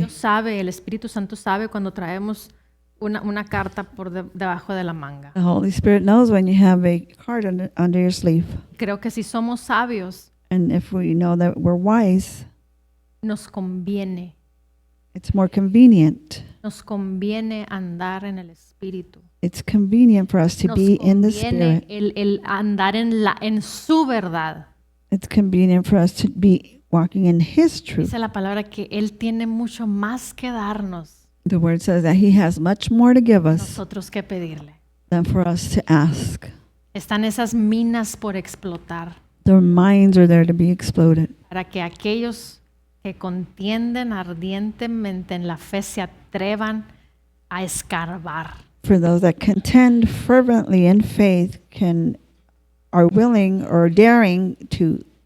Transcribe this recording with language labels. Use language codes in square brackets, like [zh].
[es] Dios sabe, el Espíritu Santo sabe cuando traemos una carta por debajo de la manga. [en] The Holy Spirit knows when you have a card under your sleeve. [es] Creo que si somos sabios, [en] And if we know that we're wise, [es] nos conviene [en] it's more convenient. [es] andar en el Espíritu. [en] It's convenient for us to [es] Nos [en] be in the [es] conviene [en] Spirit. [es] el andar en su verdad. [en] It's convenient for us to be walking in His truth. [es] Dice la palabra que Él tiene mucho más que darnos, [en] The Word says that He has much more to give us [es] nosotros que pedirle. [en] than for us to ask. [es] Están esas minas por explotar [en] Their minds are there to be exploded. [es] para que aquellos que contienden ardientemente en la fe se atrevan a escarbar. [en] For those that contend fervently in faith are willing or daring to